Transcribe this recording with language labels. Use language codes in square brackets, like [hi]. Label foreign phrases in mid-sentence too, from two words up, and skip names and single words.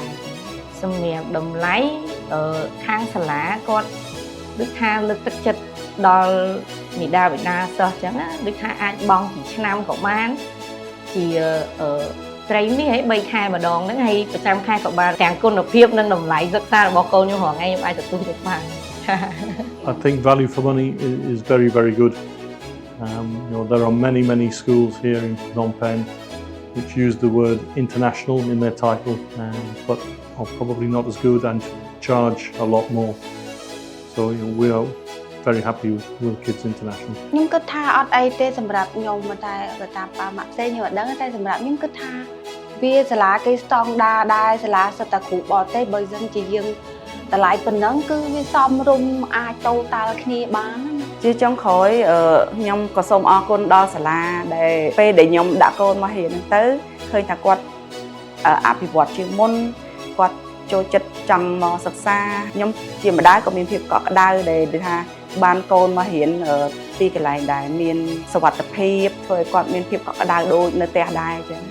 [km] សម្រាប់តម្លៃខាងសាលាគាត់ដូចថាលើកទឹកចិត្តដល់មេដាបិតាសិស្សអញ្ចឹងណាដូចថាអាចបង់ពីឆ្នាំក៏បានជាត្រីនេះឲ្យ3ខែម្ដងហ្នឹងហើយប្រចាំខែក៏បានទាំងគុណភាពនិងតម្លៃសិក្សារបស់កូនខ្ញុំរាល់ថ្ងៃខ្ញុំអាចទទួលយកបាន [en] I think value for money is very, very good. There are many schools here in Phnom Penh which use the word international in their title, but are probably not as good and charge a lot more. So we are very happy with Kids International. [km] ខ្ញុំគិតថាអត់អីទេសម្រាប់ខ្ញុំតែតាមប៉ាម៉ាក់ផ្សេងខ្ញុំអត់ដឹងតែសម្រាប់ខ្ញុំគិតថាវាសាលាគេស្តង់ដារដែរសាលាសិតតែគ្រូបរទេសបើមិនជាយើងតម្លៃប៉ុណ្ណឹងគឺវាសមរម្យអាចតូតាល់គ្នាបានណា ជាចុងក្រោយខ្ញុំក៏សូមអរគុណដល់សាលាដែលពេលដែលខ្ញុំដាក់កូនមករៀនហ្នឹងទៅឃើញថាគាត់អភិវឌ្ឍជាងមុនគាត់ចូលចិត្តចង់មកសិក្សាខ្ញុំជាម្ដាយក៏មានភាពកក់ក្ដៅដែលថាបានកូនមករៀនទីកន្លែងដែលមានសុវត្ថិភាពធ្វើឲ្យគាត់មានភាពកក់ក្ដៅដូចនៅផ្ទះដែរអញ្ចឹង